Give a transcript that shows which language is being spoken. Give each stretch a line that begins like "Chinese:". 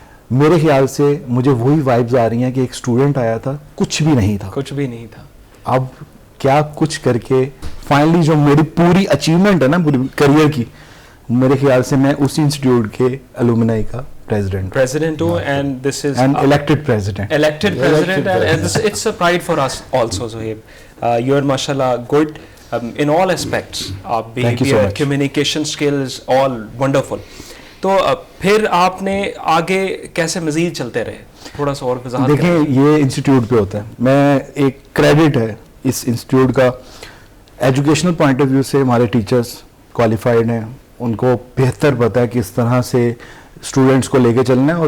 Urdu: میرے خیال سے مجھے وہی وائبز آ رہی ہیں کہ ایک اسٹوڈنٹ آیا تھا, کچھ بھی نہیں تھا, اب کیا کچھ کر کے فائنلی جو میری پوری اچیومنٹ ہے نا پوری کریئر کی, میرے خیال سے میں اسی انسٹیٹیوٹ کے الومنائی کا president hوں,
English: and this is and elected president, and it's a pride for us also. Zohaib, you are mashallah good in all aspects, behavior, communication skills, all wonderful.
Urdu: تو پھر آپ نے آگے کیسے مزید چلتے رہے, تھوڑا سا اور وضاحت کریں. دیکھیں یہ انسٹیٹیوٹ پہ ہوتا ہے, میں ایک کریڈٹ ہے اس انسٹیٹیوٹ کا, ایجوکیشنل پوائنٹ آف ویو سے ہمارے ٹیچرز کوالیفائڈ ہیں, ان کو بہتر پتہ ہے کس طرح سے اسٹوڈنٹس کو لے کے چلنا ہے.